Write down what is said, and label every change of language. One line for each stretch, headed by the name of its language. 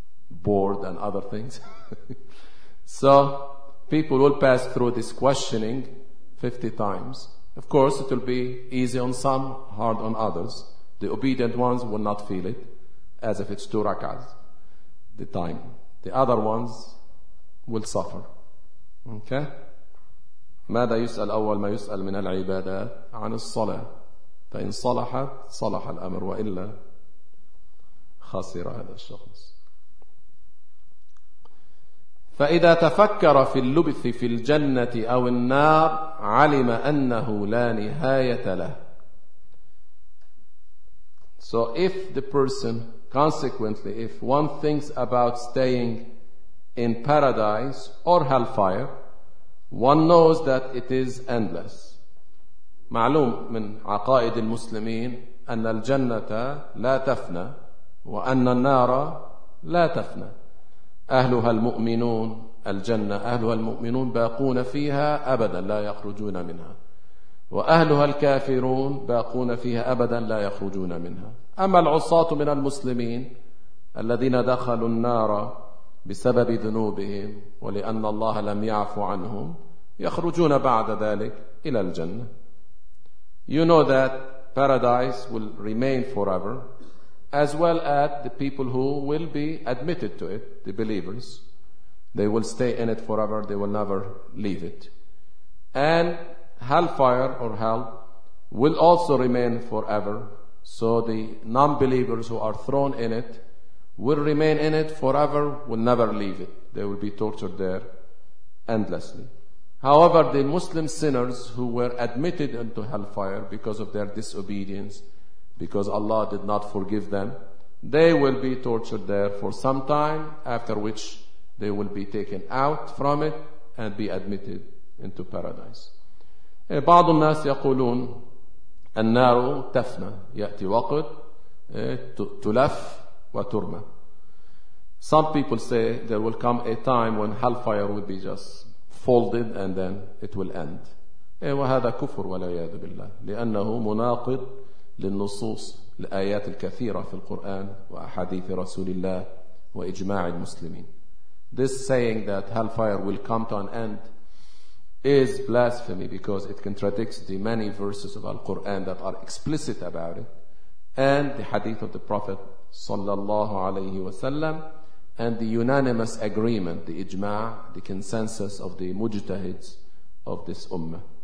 English: bored and other things. So people will pass through this questioning 50 times. Of course, it will be easy on some, hard on others. The obedient ones will not feel it, as if it's 2 rak'ahs, the time. The other ones will suffer. Okay?
Arabic: ماذا يسأل أول ما يسأل من العبادات عن الصلاة فإن صلحت صلح الأمر وإلا خسر هذا الشخص. فإذا تفكر في اللبث في الجنة أو النار علم أنه لا نهاية له.
English: So if the person, consequently, if one thinks about staying in paradise or hellfire, one knows that it is endless.
Arabic: معلوم من عقائد المسلمين أن الجنة لا تفنى وأن النار لا تفنى. أهلها المؤمنون الجنة أهلها المؤمنون باقون فيها أبدا لا يخرجون منها، وأهلها الكافرون باقون فيها أبدا لا يخرجون منها. أما العصاة من المسلمين الذين دخلوا النار بسبب ذنوبهم ولأن الله لم يعفو عنهم يخرجون بعد ذلك إلى الجنة.
English: You know that paradise will remain forever, as well as the people who will be admitted to it, the believers. They will stay in it forever, they will never leave it. And hellfire or hell will also remain forever. So the non-believers who are thrown in it will remain in it forever, will never leave it. They will be tortured there endlessly. However, the Muslim sinners who were admitted into hellfire because of their disobedience, because Allah did not forgive them, they will be tortured there for some time, after which they will be taken out from it and be admitted into paradise.
Arabic: بعض الناس يقولون النار تفنى يأتي وقت تلف وترمى.
English: Some people say there will come a time when hellfire will be just folded and then it will end.
Arabic: وهذا كفر والعياذ بالله، لأنه مناقض للنصوص الآيات الكثيرة في القرآن وأحاديث رسول الله وإجماع المسلمين.
English: This saying that hellfire will come to an end is blasphemy because it contradicts the many verses of Al-Quran that are explicit about it, and the hadith of the Prophet
Arabic: صلى الله عليه وسلم,
English: and the unanimous agreement, the إجماع, the consensus of the mujtahids of this ummah.